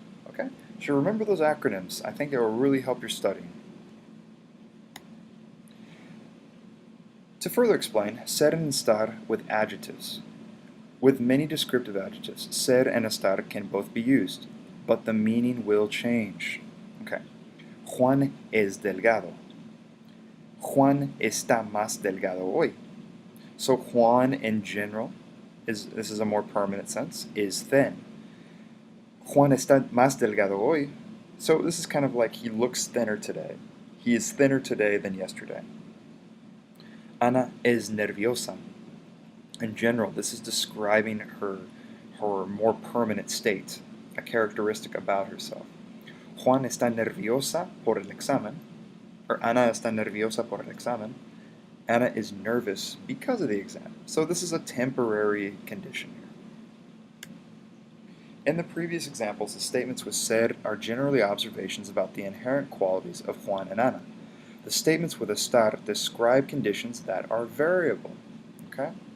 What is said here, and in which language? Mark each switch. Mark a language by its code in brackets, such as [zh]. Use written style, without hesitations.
[en] Okay, so remember those acronyms. I think it will really help your studying. To further explain, ser and estar with adjectives. With many descriptive adjectives, ser and estar can both be used, but the meaning will change. [es] Okay. Juan es delgado. Juan está más delgado hoy. [en] So Juan in general, this is a more permanent sense, is thin. [es] Juan está más delgado hoy. [en] So this is kind of like he looks thinner today. He is thinner today than yesterday. [es] Ana es nerviosa. [en] In general, this is describing her more permanent state, a characteristic about herself. [es] Juan está nerviosa por el examen, or Ana está nerviosa por el examen. [en] Anna is nervous because of the exam. So this is a temporary condition here. In the previous examples, the statements with ser are generally observations about the inherent qualities of Juan and Ana. The statements with estar describe conditions that are variable. Okay?